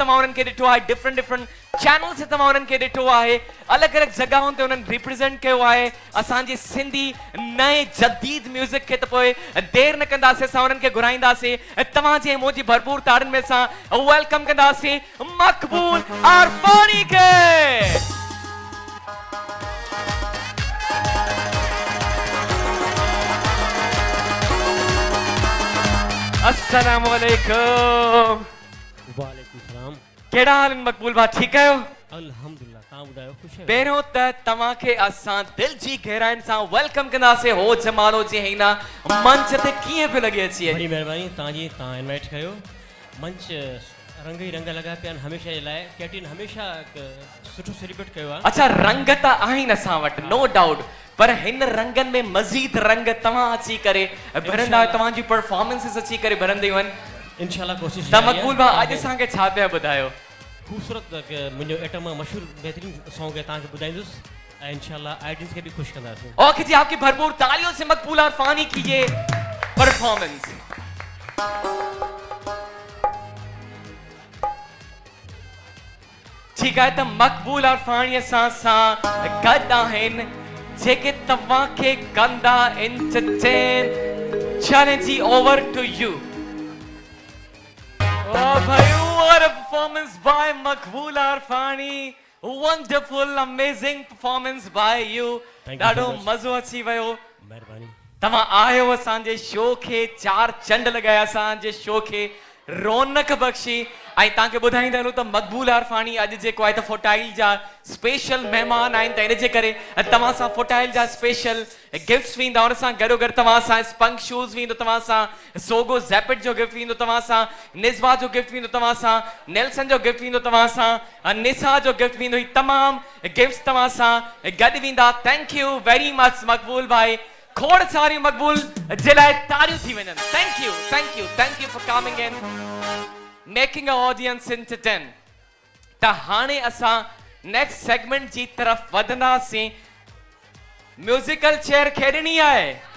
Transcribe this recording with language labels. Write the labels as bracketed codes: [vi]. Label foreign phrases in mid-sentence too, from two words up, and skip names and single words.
[sd] तव्हां उन्हनि खे ॾिठो आहे [en] different channel [sd] से तव्हां उन्हनि खे ॾिठो आहे अलॻि अलॻि जॻहुनि ते उन्हनि रिप्रेज़ेंट कयो आहे असांजे सिंधी नए जदीद म्यूज़िक खे त पोइ देरि न कंदासीं असां उन्हनि खे घुराईंदासीं तव्हांजे मुंहिंजी भरपूर ताड़ियुनि में असां वेलकम कंदासीं मक़बूल आरफानी खे [ar] السلام عليكم وعليكم سلام [sd] कहिड़ा हाल आहिनि मक़बूल भाउ ठीकु आहियो अल्हम्दुलिल्लाह तव्हां ॿुधायो ख़ुशि आहियो पहिरियों त तव्हांखे असां दिलि जी गहराइनि सां वेलकम कंदासीं हो जमालो जे हिन मंच ते कीअं पियो लॻे अची बड़ी महिरबानी तव्हां इनवाइट कयो मंच रंग ई रंग लॻा पिया आहिनि हमेशह जे लाइ कैटीन हमेशह सुठो सेलिब्रेट कयो आहे अच्छा रंग त आहिनि असां वटि [en] no doubt [sd] पर हिन रंगनि में मज़ीद रंग तव्हां अची करे भरंदा तव्हांजी परफॉर्मेंसिस अची करे भरंदियूं आहिनि इंशाल्लाह कोशिशि त मक़बूल भाउ अॼु असांखे छा पिया ॿुधायो ख़ूबसूरत मुंहिंजो एटम मशहूरु बहितरीन सॉन्ग है तव्हांखे ॿुधाईंदुसि ऐं इंशाल्लाह ऑडियंस खे बि ख़ुशि कंदासीं [hi] ओके जी आपकी भरपूर तालियों से मक़बूल आरफानी की ये परफॉर्मेंस ठीक है [sd] त मक़बूल आरफानी सां गॾु आहिनि जेके तव्हांखे कंदा एंटरटेन चैलेंज जी [en] over to you Oh, bhai, what a performance by Maqbool Arfani. Wonderful, amazing performance by you. Thank you so [sd] ॾाढो [en] much. [sd] मज़ो अची वियो महिरबानी तव्हां आयो असांजे शो खे चार चंड लॻाया असांजे शो खे रौनक बख़्शी ऐं तव्हांखे ॿुधाईंदा हलूं त मक़बूल आरफानी अॼु जेको आहे त फोटाइल जा स्पेशल महिमान आहिनि त इन जे करे तव्हां सां फोटाइल जा स्पेशल गिफ्ट्स बि ईंदा उन सां गॾोगॾु तव्हां सां स्पंक शूज़ बि ईंदो तव्हां सां सोगो ज़ैपिट जो गिफ्ट ईंदो तव्हां सां निज़वा जो गिफ्ट ईंदो तव्हां सां नेल्सन जो गिफ्ट ईंदो तव्हां सां निसा जो गिफ्ट ईंदो ही तमामु गिफ्ट्स तव्हां सां गॾु वेंदा [en] thank you very much [sd] मक़बूल भाई खोड़ सारी मक़बूल जे लाइ तारियूं थी वञनि [en] thank you for coming in making a audience entertain [sd] त हाणे असां [en] next segment [sd] जी तरफ़ वधंदासीं [en] musical chair [sd] खेॾणी आहे